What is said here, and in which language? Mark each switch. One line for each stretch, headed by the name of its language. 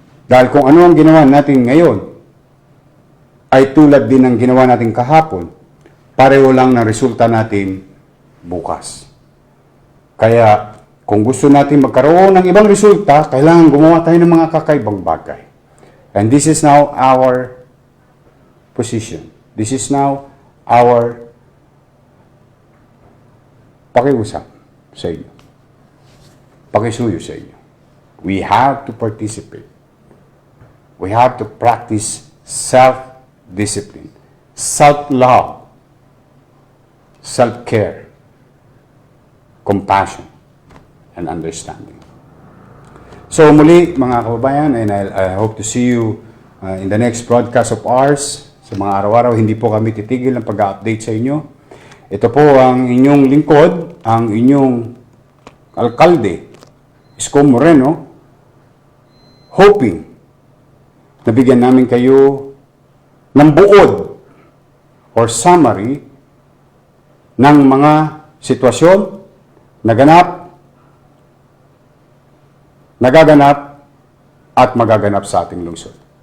Filipino: Dahil kung ano ang ginawa natin ngayon ay tulad din ng ginawa natin kahapon, pareho lang ng resulta natin bukas. Kaya kung gusto natin magkaroon ng ibang resulta, kailangan gumawa tayo ng mga kakaibang bagay.
English: And this is now our position. This is now our
Filipino: pakiusap sa inyo. Pakisuyo sa inyo.
English: We have to participate. We have to practice self-discipline, self-love, self-care, compassion, and understanding. So
Filipino: muli, mga kababayan,
English: and I hope to see you in the next broadcast of ours.
Filipino: Sa mga araw-araw, hindi po kami titigil ng pag-update sa inyo. Ito po ang inyong lingkod, ang inyong alkalde, Isko Moreno, hoping na bigyan namin kayo ng buod or summary ng mga sitwasyon naganap, nagaganap, at magaganap sa ating lungsod.